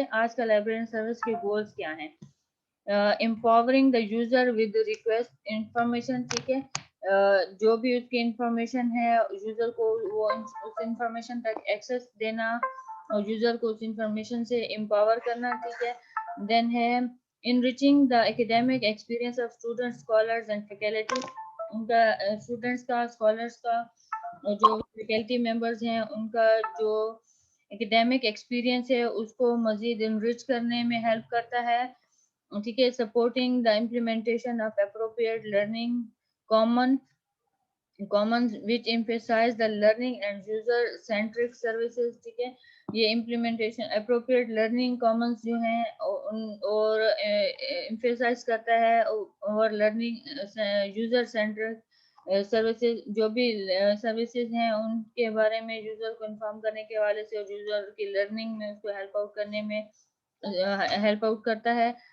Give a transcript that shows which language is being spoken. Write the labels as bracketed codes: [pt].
[ur] ٹھیک ہے, آج کا لائبریرین سروس کے گولز کیا ہیں؟ [en] Empowering the user with request information. [ur] ٹھیک ہے, جو بھی اس کی انفارمیشن ہے یوزر کو وہ اس انفارمیشن تک ایکسیس دینا اور یوزر کو اس انفارمیشن سے امپاور کرنا. ٹھیک ہے, [en] Then ہے enriching the academic experience of students, scholars and faculty. [ur] ان کا اسٹوڈنٹس کا, اسکالرس کا اور جو فیکلٹی ممبرز ہیں ان کا جو اکیڈیمک ایکسپیرینس ہے اس کو مزید انرچ کرنے میں ہیلپ کرتا ہے. ٹھیک ہے, [en] Supporting the implementation of appropriate learning commons which emphasize the learning and user centric services. [ur] ٹھیک ہے, یہ امپلیمنٹیشن اپروپریٹ لرننگ کامنس جو ہیں اور emphasize کرتا ہے اور لرننگ یوزر سینٹرک سروسز, جو بھی سروسز ہیں ان کے بارے میں یوزر کو انفارم کرنے کے حوالے سے اور یوزر کی لرننگ میں اس کو ہیلپ آؤٹ کرنے میں ہیلپ آؤٹ کرتا ہے.